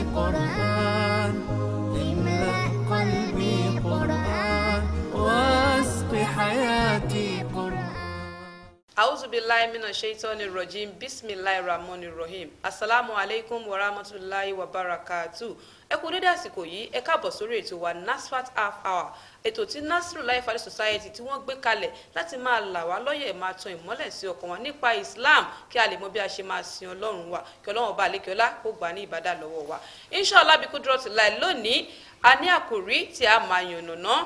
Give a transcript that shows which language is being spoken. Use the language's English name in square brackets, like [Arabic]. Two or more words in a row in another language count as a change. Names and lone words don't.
[Arabic] قرآن املأ قلبي قرآن واسق حياتي قرآن. أعوذ بالله من الشيطان الرجيم بسم الله الرحمن الرحيم السلام عليكم ورحمة الله وبركاته. [Yoruba] ẹ kú dédé àsìkò yìí ẹ káàbọ̀ sórí ètò wa NASFAT half hour, ètò tí Nasrullah Fadi Society tí wọ́n gbé kalẹ̀ láti máa là wá lọ́yẹ̀ máa tan ìmọ́lẹ̀ sí ọkàn wa nípa Islam kí a lè mọ bí a ṣe máa sin Ọlọ́run wa kí Ọlọ́run ọba àlékiọlá kó gbà ní ìbádà lọ́wọ́ wa. Inshallah bí Qudratillah lónìí a ní àkòrí tí a máa yànnàná.